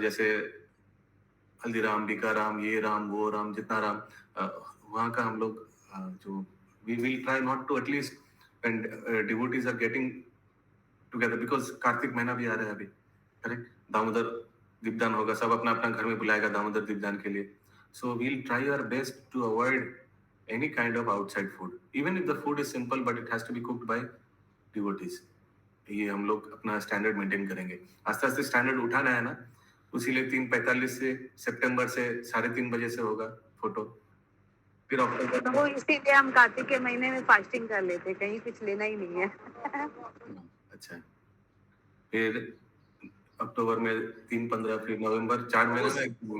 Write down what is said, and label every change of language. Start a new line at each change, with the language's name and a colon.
Hindi: जैसे हल्दीराम, बीकाराम, ये राम वो राम, जितना राम वहाँ का हम लोग जो
English: we will try not to at least when devotees are getting together,
Hindi: because Kartik महीना भी आ रहा है अभी, करेक्ट, दामोदर दीपदान होगा, सब अपना अपना घर में बुलाएगा दामोदर दीपदान के लिए।
English: So we'll try our best to avoid any kind of outside food, even if the food is simple, but it has to be cooked by devotees.
Hindi: ये हम लोग अपना स्टैंडर्ड मेंटेन करेंगे, आस्ते आस्ते स्टैंडर्ड उठाना है ना, उसीलिए 3:45 से सितंबर से 3:30 बजे से होगा फोटो, फिर अक्टूबर। तो वो इसीलिए हम कार्तिक के महीने में फास्टिंग कर लेते, कहीं कुछ लेना ही नहीं है। अच्छा, फिर अक्टूबर में 3-15, फिर नवंबर, 4 महीने में